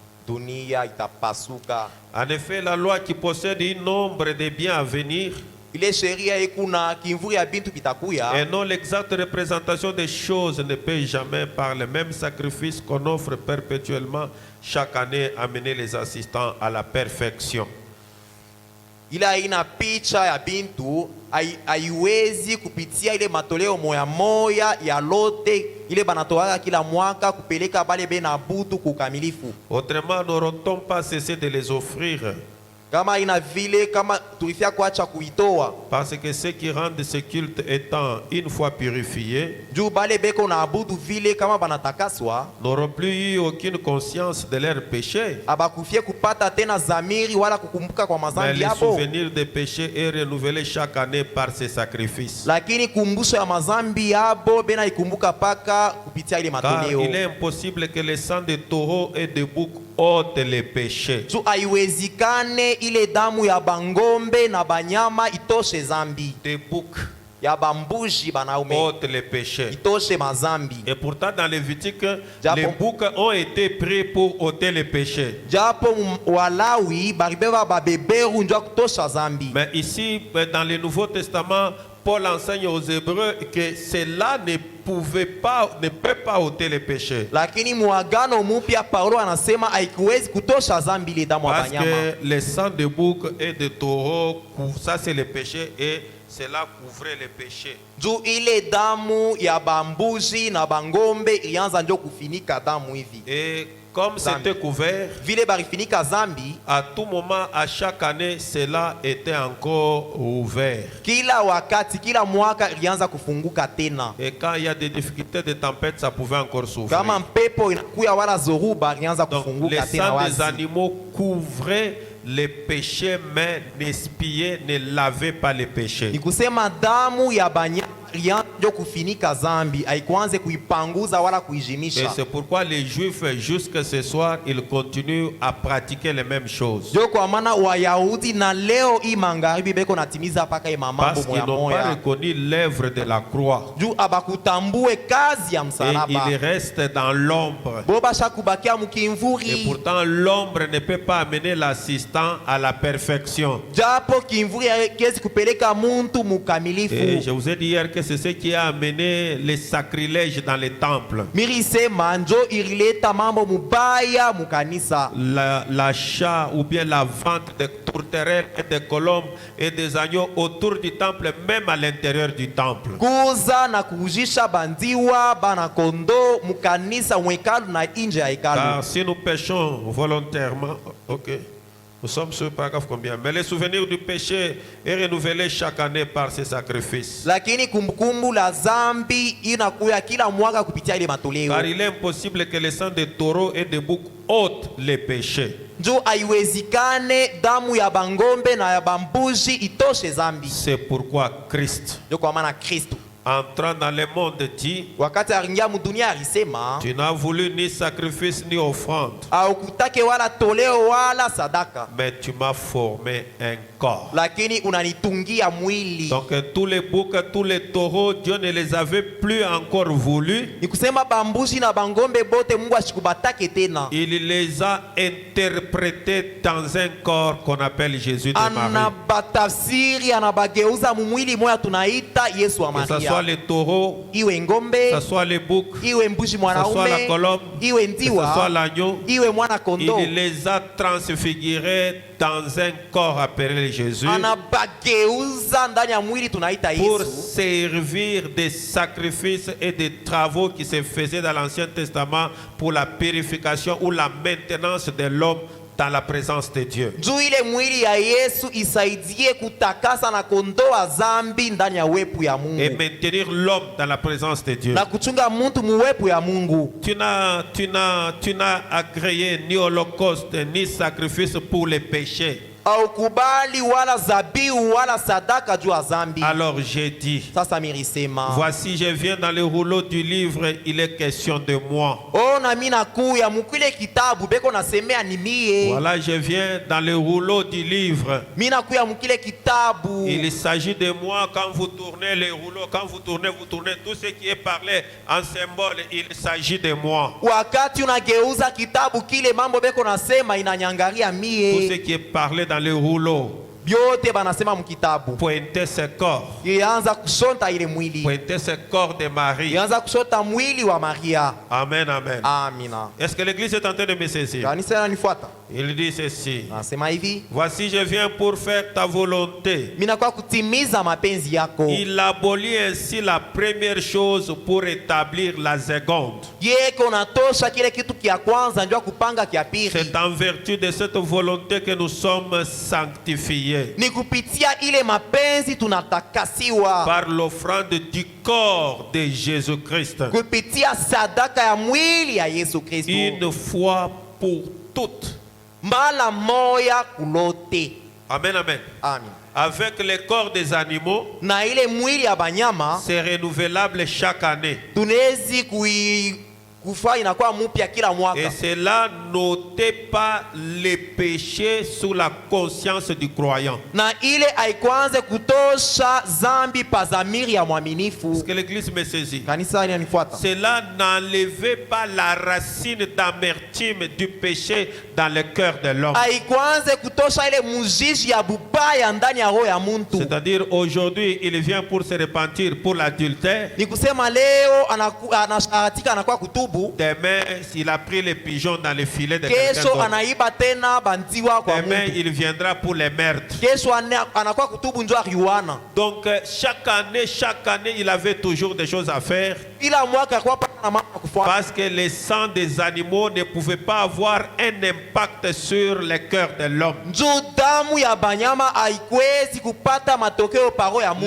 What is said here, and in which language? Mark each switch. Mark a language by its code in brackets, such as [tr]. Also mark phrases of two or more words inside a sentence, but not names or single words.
[fr] En effet, la loi qui possède un nombre de biens à venir et non l'exacte représentation des choses ne peut jamais, par le même sacrifice qu'on offre perpétuellement chaque année, amener les assistants à la perfection. [sw] Ila ina picha ya bintu haiwezi kupitia ile matoleo moya moya ya lote ile banatoaka kila mwaka kupeleka bale bena butu kukamilifu. [fr] Autrement, n'auront-on pas cessé de les offrir? [sw] Kama ina vile kama tulifia kuacha kuitoa. [fr] Parce que ceux qui rendent ce culte étant une fois purifiés, [sw] juu bale beko na abudu vile kama banatakaswa, [fr] n'auront plus eu aucune conscience de leurs péchés. [sw] Abakufie kupata tena zamiri wala kukumbuka kwa mazambi yabo. [fr] Mais le souvenir des péchés est renouvelé chaque année par ces sacrifices. [sw] Lakini kumbusho ya mazambi yabo bena ikumbuka paka kupitia ile matoleo. [fr] Car il est impossible que le sang de taureau et de bouc ôte les péchés. [sw] Juu haiwezekane ile damu ya bangombe na banyama itoshe zambi. [fr] De bouc [sw] ya bambuji banaume [fr] ôte les péchés. [sw] Itoshe mazambi. [fr] Et pourtant dans Lévitique, les boucs ont été pris pour ôter les péchés. [sw] Japo Walawi baribeba babeberu ndio kutosha zambi. [fr] Mais ici dans le Nouveau Testament, Paul enseigne aux Hébreux que cela ne peut pas ôter les péchés. [sw] Lakini muagano mupya Paulo anasema haikuwezi kutosha zambi ile damu ya banyama. [fr] Parce que le sang de bouc et de taureau, ça c'est le péché et cela couvrait les péchés. [sw] Juu ile damu ya bambuzi na bangombe ilianza ndio kufinika damu hivi. [fr] Et comme c'était couvert, [sw] vile barifinika zambi, [fr] à tout moment, à chaque année, cela était encore ouvert. [sw] Kila wakati, kila mwaka ilianza kufunguka tena. [fr] Et quand il y a des difficultés de tempête, ça pouvait encore s'ouvrir. [sw] Kama mpepo inakuya wala zoruba ilianza kufunguka tena wazi. [fr] Les sangs des animaux couvraient les péchés, mais n'espiaient, ne lavaient pas les péchés. [sw] Ni kusema damu ya banyama ilianza kufinika zambi, haikuanze kuipanguza wala kuijimisha. [fr] Et c'est pourquoi les Juifs jusqu'à ce soir, ils continuent à pratiquer les mêmes choses. [sw] Ndio kwa maana Wayahudi na leo hii magharibi beko natimiza paka mambo moya moya. [fr] Parce qu'ils n'ont pas reconnu l'œuvre de la croix. [sw] Juu abakutambue kazi ya msalaba. [fr] Et ils restent dans l'ombre. [sw] Boba shakubakia mukimvuri. [fr] Et pourtant l'ombre ne peut pas amener l'assistant à la perfection. [sw] Japo kimvuri hakiwezi kupeleka muntu mukamilifu. [fr] Et je vous ai dit hier que que c'est ce qui a amené les sacrilèges dans les temples. [sw] mirisema njo irileta mambo mubaya mukanisa. [fr] L'achat ou bien la vente de tourterelles et de colombes et des agneaux autour du temple, même à l'intérieur du temple. [sw] Kuuza na kujisha bandiwa bana kondo mukanisa mwekalu na inje ya hekalu. [fr] Car si nous péchons volontairement, ok, nous sommes sur le paragraphe combien? Mais le souvenir du péché est renouvelé chaque année par ces sacrifices. [sw] Lakini kumbukumbu la zambi inakuya kila mwaka kupitia ile matoleo. [fr] Car il est impossible que le sang de taureaux et de boucs ôte les péchés. [sw] Njo haiwezikane damu ya bangombe na ya bambuji itoshe zambi. [fr] C'est pourquoi Christ, [sw] Ndio kwa maana Kristo [fr] entrant dans le monde, dit: [sw] wakati aringia mudunia alisema, [fr] tu n'as voulu ni sacrifice ni offrande, [sw] au kutake wala toleo wala sadaka, [fr] mais tu m'as formé un corps. [sw] lakini unanitungia mwili. [fr] Donc tous les boucs, tous les taureaux, Dieu ne les avait plus encore voulu. [sw] Ni kusema bambuji na bangombe bote Mungu ashikubatake tena. [fr] Il les a interprétés dans un corps qu'on appelle Jésus de Marie. [sw] Anabatafsiri, anabageuza mumwili moya tunaita Yesu wa [fr] Que ce [sw] Maria. [fr] soit les taureaux, [sw] Iwe ngombe, [fr] que ce soit les boucs, [sw] iwe mbuji [fr] que ce soit la [sw] mwanaume, [fr] colombe, [sw] iwe [fr] que ce soit [sw] ndiwa, [fr] l'agneau, [sw] iwe mwana kondo. [fr] il les a transfigurés dans un corps appelé Jésus [sw] Anabageuza ndani ya mwili tunaita [fr] pour [sw] Yesu. [fr] servir des sacrifices et des travaux qui se faisaient dans l'Ancien Testament pour la purification ou la maintenance de l'homme dans la présence de Dieu. [sw] Juu ile mwili ya Yesu isaidie kutakasa na kondoa zambi ndani ya uwepo ya [fr] Et [sw] Mungu [fr] maintenir l'homme dans la présence de Dieu. [sw] na kuchunga mtu muwepo ya Mungu. [fr] Tu n'as agréé ni holocauste ni sacrifice pour les péchés. [sw] Au kubali wala zabiu wala sadaka juu ya zambi. [fr] Alors j'ai dit: [sw] Sasa mirisema, [fr] voici, je viens dans le rouleau du livre, il est question de moi. [sw] ona mimi nakuya mukile kitabu beko nasemea ni mie. [fr] Voilà, je viens dans le rouleau du livre. [sw] Mimi nakuya mukile kitabu. [fr] Il s'agit de moi. Quand vous tournez les rouleaux, quand vous tournez tout ce qui est parlé en symbole, il s'agit de moi. [sw] Wakati unageuza kitabu kile mambo beko nasema inanyangaria [fr] Tout [sw] mie. [fr] ce qui est parlé dans le rouleau, [sw] Byote banasema mukitabu. [fr] pointer ce corps, [sw] Ilianza kushonta ile mwili. [fr] pointer ce corps de Marie. [sw] Ilianza kushota mwili wa Maria. [fr] Amen, amen. [sw] Amina. [fr] Est-ce que l'église est en train de me saisir? [sw] Kanisa inanifuata. [fr] Il dit ceci: [sw] Nasema hivi, [fr] voici, je viens pour faire ta volonté. [sw] mimi nakuwa kutimiza mapenzi yako. [fr] Il abolit ainsi la première chose pour établir la seconde. [sw] Yeko natosha kile kitu kia kwanza ndio kupanga kia pili. [fr] C'est en vertu de cette volonté que nous sommes sanctifiés [sw] Ni kupitia ile mapenzi tunatakasiwa. [fr] par l'offrande du corps de Jésus-Christ, [sw] Kupitia sadaka ya mwili ya Yesu Kristo. [fr] une fois pour toutes. [sw] Mala moya kulote. [fr] Amen, amen. [sw] Amen. [fr] Avec le corps des animaux, [sw] Na ile mwili ya banyama [fr] c'est renouvelable chaque année. [sw] tunezi kufa inakuwa mpya kila mwaka. [fr] Et cela n'ôtait pas les péchés sous la conscience du croyant. [sw] Na ile haikwanze kutosha zambi pa zamiri ya mwaminifu. [fr] Est-ce que l'église me saisit? [sw] Kanisa inanifuata. [fr] Cela n'enlevait pas la racine d'amertume du péché dans le cœur de l'homme. [sw] Haikwanze kutosha ile mujiji ya bubaya ndani ya roho ya muntu. [fr] C'est-à-dire, aujourd'hui, il vient pour se repentir pour l'adultère. [sw] Ni kusema leo anasharatika anakuwa kutubu. [fr] Demain, il a pris les pigeons dans le filet de quelqu'un [sw] Kesho [fr] d'autre. [sw] anaiba tena banziwa kwa [fr] Demain, [sw] muntu. [fr] il viendra pour les meurtres. [sw] Kesho anakuwa kutubu njo ariwana. [fr] Donc, chaque année, il avait toujours des choses à faire. [sw] Ila mwaka kwa pa na mambo kufuata. [fr] Parce que le sang des animaux ne pouvait pas avoir un impact sur le cœur de l'homme. [sw] Njo damu ya banyama haikwezi kupata matokeo paro ya